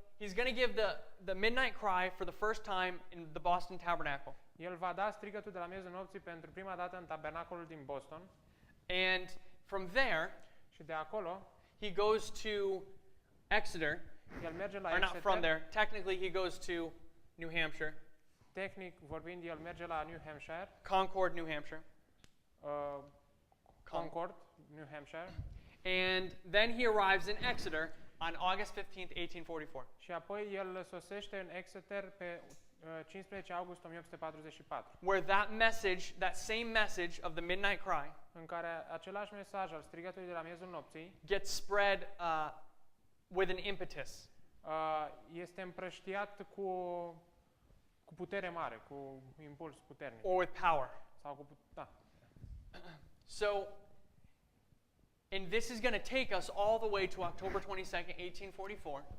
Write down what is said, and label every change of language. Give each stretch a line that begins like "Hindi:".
English: he's going to give the midnight cry for the first time in the Boston Tabernacle.
Romanian: El va da strigătul de la miezul nopții pentru prima dată în tabernacolul din Boston.
English: And from there,
Romanian: Și de acolo,
English: he goes to Exeter,
Romanian: el merge la
English: or not from
Romanian: Exeter.
English: there. Technically, he goes to New Hampshire,
Romanian: Tehnic vorbind, el merge la New Hampshire,
English: Concord, New Hampshire.
Romanian: Concord, New Hampshire.
English: And then he arrives in Exeter on August 15th, 1844.
Romanian: Și apoi el sosește în Exeter pe 15 august 1844,
English: Where that message, that same message of the midnight cry,
Romanian: în care același mesaj al strigătului de la miezul nopții
English: gets spread with an impetus.
Romanian: este împrăștiat cu putere mare, cu impuls puternic.
English: Or with power.
Romanian: Sau cu da.
English: So, and this is going to take us all the way to October 22nd, 1844,